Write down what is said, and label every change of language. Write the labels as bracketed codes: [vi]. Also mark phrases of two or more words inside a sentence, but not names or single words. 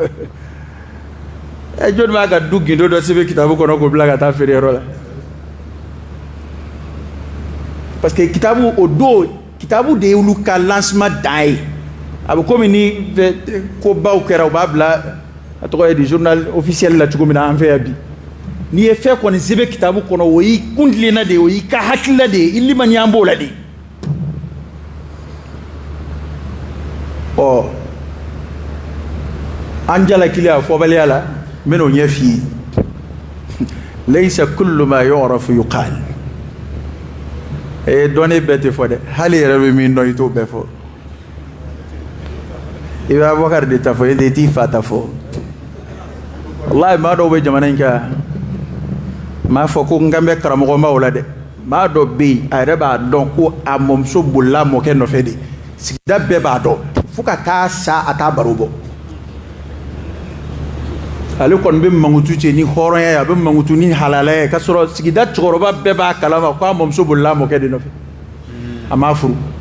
[bm] jɔnni b'a ka du gindo dɔ sɛbɛn kitabu kɔnɔ k'o bila ka taa feereyɔrɔ la [fr] parce que [bm] kitabu o don kitabu de y'olu ka lancement dan ye a bɛ komi ni ko baw kɛra u b'a bila a tɔgɔ ye di [fr] journal officiel [bm] la cogo min na an fɛ yan bi n'i ye fɛn kɔni sɛbɛn kitabu kɔnɔ o y'i kuntilenna de ye o y'i ka hakilila de ye i limaniya b'o la de ɔ an jalakili a fɔbaliya la n bɛn'o ɲɛ f'i ye [ar] laysa kullu ma yu'rafu yuqal [bm] dɔnni bɛɛ tɛ fɔ dɛ hali yɛrɛ bɛ min dɔn i t'o bɛɛ fɔ i bɛ Abubakari de ta fɔ e t'i fa ta fɔ wallahi maa dɔw bɛ jamana in kan m'a fɔ ko n kan bɛ karamɔgɔmaw la dɛ maa dɔ bɛ yen a yɛrɛ b'a dɔn ko a mɔmuso bolila a mɔkɛ nɔfɛ de sigida bɛɛ b'a dɔn fo ka taa sa a t'a baro bɔ ale kɔni bɛ mankutu cɛ ni hɔrɔnya ye a bɛ mankutu ni halalaya ye k'a sɔrɔ sigida cɛkɔrɔba bɛɛ b'a kalama ko a mɔmuso bolila a mɔkɛ de nɔfɛ a m'a furu